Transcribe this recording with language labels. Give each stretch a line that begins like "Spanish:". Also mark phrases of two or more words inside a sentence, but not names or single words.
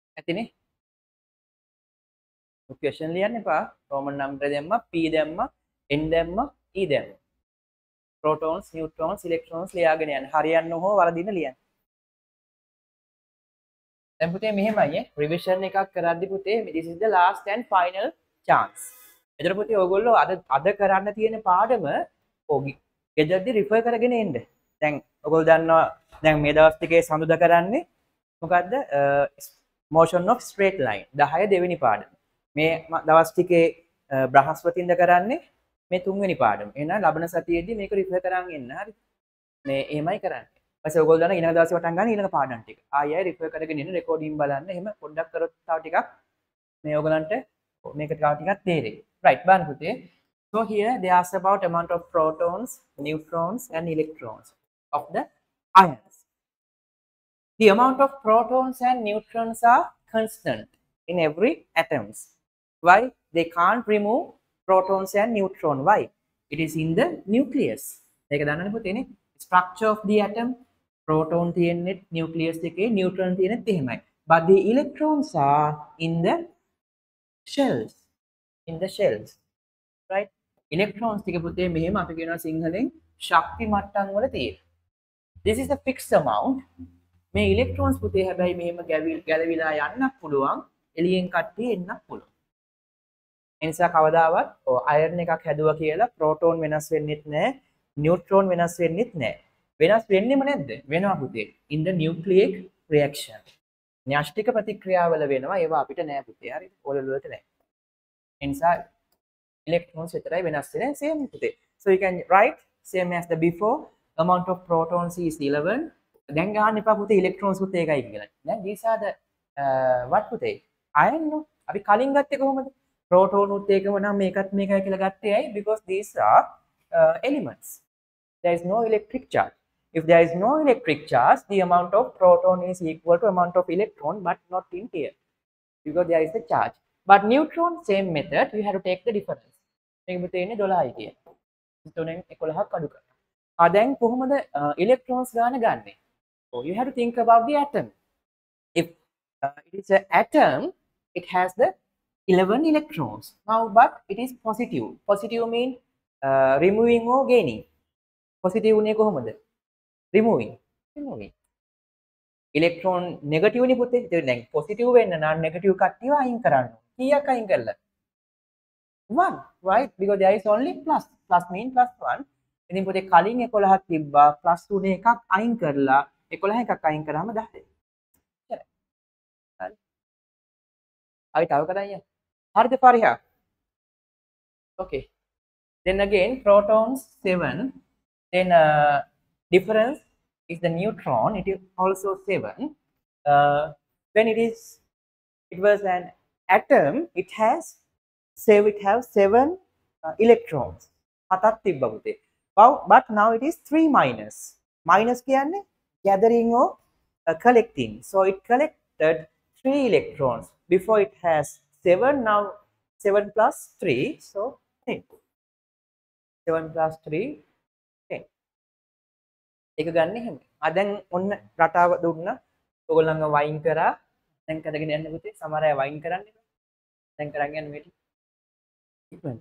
Sinhala: ඉතින් question ලියන්න එපා.
English: Roman number
Sinhala: දැම්මා, p දැම්මා, n දැම්මා, e දැම්මා.
English: protons, neutrons, electrons ලියාගෙන යන්න.
Sinhala: හරියන්න හෝ වරදින්න ලියන්න. දැන් පුතේ මෙහෙමයි revision එකක් කරද්දි පුතේ
English: this is the last and final chance.
Sinhala: එතන පුතේ ඔයගොල්ලෝ අද කරන්න තියෙන පාඩම ඔගි ගෙදරදී refer කරගෙන එන්න. දැන් ඔයගොල්ලෝ දන්නවා දැන් මේ දවස් ටිකේ සඳුදා කරන්නේ මොකද්ද?
English: motion of straight line 10
Sinhala: දෙවෙනි පාඩම. මේ දවස් ටිකේ බ්‍රහස්පතින්ද කරන්නේ මේ තුන්වෙනි පාඩම. එහෙනම් ලබන සතියේදී මේක refer කරන් එන්න. හරි. මේ එහෙමයි කරන්නේ. ඊපස්සේ ඔයගොල්ලෝ දන්නා ඊළඟ දවසේ වටන් ගන්න ඊළඟ පාඩම් ටික. ආයෙ රිෆර් කරගෙන ඉන්න රෙකෝඩින් බලන්න. එහෙම පොඩ්ඩක් කරොත් තව ටිකක් මේ ඔයගලන්ට මේක තව ටිකක් තේරෙයි. right බලන්න පුතේ.
English: So here they ask about amount of protons, neutrons and electrons of the ions. The amount of protons and neutrons are constant in every atoms. Why? They can't remove protons and neutrons. Why? It is in the nucleus.
Sinhala: ඒක දන්නවනේ පුතේනේ.
English: Structure of the atom,
Sinhala: proton තියෙන්නේ nucleus එකේ, neutron තියෙන්නේ එහෙමයි.
English: But the electrons are in the shells. In the shells. Right?
Sinhala: Electrons ටික පුතේ මෙහෙම අපි කියනවා සිංහලෙන් ශක්ති මට්ටම් වල තියෙන.
English: This is a fixed amount.
Sinhala: මේ electrons පුතේ හැබැයි මෙහෙම ගැලවිලා යන්නත් පුළුවන්, එළියෙන් කට්ටිය එන්නත් පුළුවන්. ඒ නිසා කවදාවත් අයර්න් එකක් හැදුවා කියලා ප්‍රෝටෝන් වෙනස් වෙන්නෙත් නැහැ. neutron වෙනස් වෙන්නෙත් නැහැ. වෙනස් වෙන්නෙම නැද්ද? වෙනවා පුතේ.
English: in the nucleic reaction.
Sinhala: න්‍යෂ්ටික ප්‍රතික්‍රියාවල වෙනවා. ඒවා අපිට නෑ පුතේ. හරිද? ඕලෙවල් වලට නෑ. ඒ නිසා electrons විතරයි වෙනස් වෙන්නේ. same පුතේ.
English: So you can write same as the before. Amount of protons is 11.
Sinhala: දැන් ගන්න එපා පුතේ electrons පුතේ එකයි කියලා.
English: දැන් these are the what පුතේ? iron no.
Sinhala: අපි කලින් ගත්තේ කොහොමද? proton උත් ඒකම නම් මේකත් මේකයි කියලා ගත්තේ ඇයි?
English: Because these are elements. There is no electric charge. If there is no electric charge, the amount of proton is equal to amount of electron, but not in here because there is a charge. But neutron, same method. You have to take the difference.
Sinhala: මේක පුතේනේ 12යි කියන. 3ෙන් 11ක් අඩු කරනවා. දැන් කොහොමද electrons ගන්න ගන්නෙ?
English: So you have to think about the atom. If it is an atom, it has the 11 electrons. Now, but it is positive. Positive means removing or gaining.
Sinhala: Positive උනේ කොහොමද?
English: Removing. Electron negative නේ පුතේ.
Sinhala: දැන් positive වෙන්න නම් negative කට්ටියව අයින් කරන්න. කීයක් අයින් කළා?
English: 1, right? Because there is only plus. Plus means plus 1.
Sinhala: ඉතින් පුතේ කලින් 11ක් තිබ්බා. plus උනේ එකක් අයින් කරලා 11 එකක් අයින් කරාම 10. හරි. ආයි තව කරන්නේ. හරිද පරිහා?
English: Okay. Then again protons 7. Then difference is the neutron. It is also 7. When it was an atom, it has 7 electrons. But now it is 3 minus. Minus කියන්නේ gathering or collecting. So it collected 3 electrons. Before it has 7. Now 7 plus 3. So 10. 7 plus 3.
Sinhala: ඒක ගන්න එහෙම. දැන් ඔන්න රටාව දුන්නා. ඔයගොල්ලන්ව වයින් කරා. දැන් කරගෙන යන්න පුතේ. සමහර අය වයින් කරන්නේ. දැන් කරන් යන්න මේ ටික. ඉක්මනට.